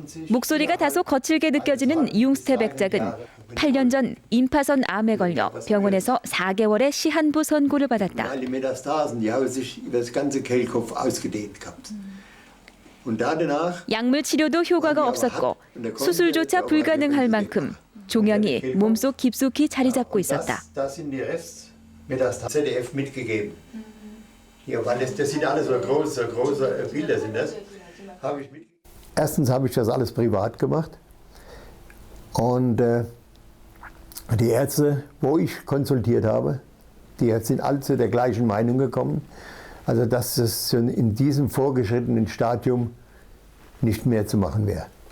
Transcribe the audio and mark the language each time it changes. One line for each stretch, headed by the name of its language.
Korean: 목소리가 다소 거칠게 느껴지는 융스테 백작은 8년 전 임파선 암에 걸려 병원에서 4개월의 시한부 선고를 받았다.
German: Alle Metastasen, die haben sich über das ganze Kehlkopf ausgedehnt gehabt. Und danach
Korean: 약물 치료도 효과가 없었고 수술조차 불가능할 만큼 종양이 몸속 깊숙이 자리 잡고 있었다.
German: das sind die Restmetastasen ZDF mitgegeben. Hier, weil das sind alles so große Bilder sind das. Habe ich mitgegeben. Erstens habe ich das alles privat gemacht und die Ärzte, wo ich konsultiert habe, die sind alle zu der gleichen Meinung gekommen, also dass es in diesem vorgeschrittenen Stadium nicht mehr zu machen wäre.